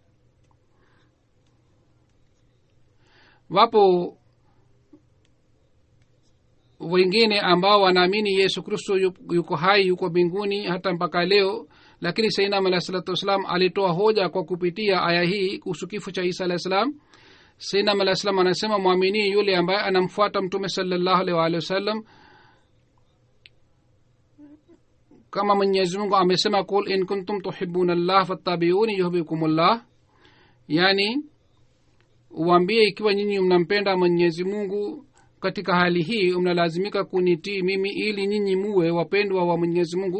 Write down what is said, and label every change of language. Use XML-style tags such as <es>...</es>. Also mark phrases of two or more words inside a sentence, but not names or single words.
<sw>Wapo wengine ambao wanaamini Yesu Kristo yuko hai, yuko mbinguni hata mpaka leo, lakini sayyidina</sw> <ar>عليه الصلاة والسلام</ar> <sw>alitoa hoja kwa kupitia aya hii kuhusu kifo cha Isa</sw> <ar>عليه السلام.</ar> <sw>Sayyidina</sw> <ar>عليه السلام</ar> <sw>anasema muamini yule ambaye anamfuata Mtume</sw> <ar>صلى الله عليه وسلم,</ar> <sw>kama Mwenyezi Mungu amesema</sw> <ar>قل إن كنتم تحبون الله فاتبعوني يحببكم الله,</ar> <sw>yani uambie ikiwa nyinyi mnampenda Mwenyezi Mungu, katika hali hii mnalazimika kunitii mimi ili nyinyi muwe wapendwa wa Mwenyezi Mungu.</sw>